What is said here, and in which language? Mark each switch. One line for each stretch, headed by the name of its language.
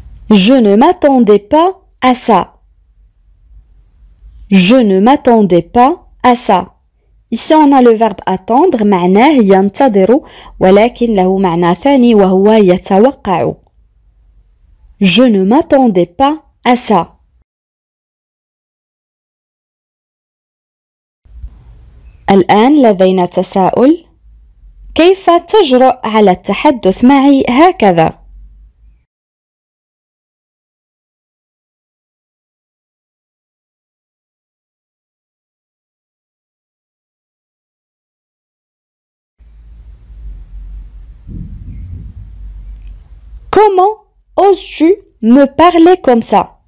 French: Je ne m'attendais pas à ça. Je ne m'attendais pas à ça. Ici on a le verbe attendre
Arabic: معناه ينتظر ولكن له معنى ثاني وهو يتوقع.
French: Je ne m'attendais pas à ça.
Arabic: الآن لدينا تساؤل. كيف تجرؤ على التحدث معي هكذا؟
French: Comment oses-tu me parler comme ça?